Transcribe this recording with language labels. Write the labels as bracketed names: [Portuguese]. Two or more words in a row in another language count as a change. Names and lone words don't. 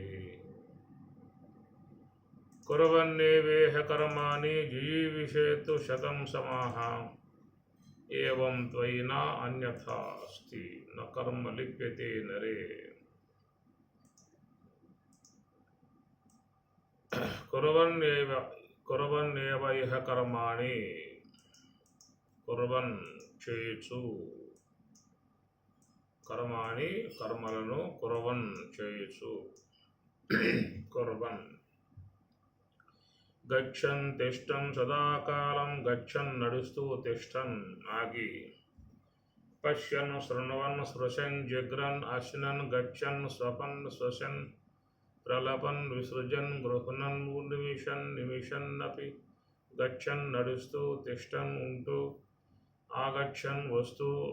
[Sanskrit] कुर्वन्नेवेह कर्माणि जिजीविषेतु शतं समाः एवं त्वयि न अन्यथा अस्ति न कर्म लिप्यते नरे। कुर्वन्नेव इह कर्माणि कुर्वन् చేయొచ్చు कर्माणि కర్మలను कुर्वन् చేయొచ్చు कुर्वन् गच्छन् तिष्ठन् सदाकालं गच्छन् నడుస్తూ तिष्ठन् ఆగి पश्यन् शृण्वन् स्पृशन् जिघ्रन् अश्नन् गच्छन् स्वपन् श्वसन् प्रलपन् विसृजन् गृह्णन् निमिषन् निमिषन्नपि गच्छन् నడుస్తూ तिष्ठन् ఉంటూ आगच्छन् వస్తూ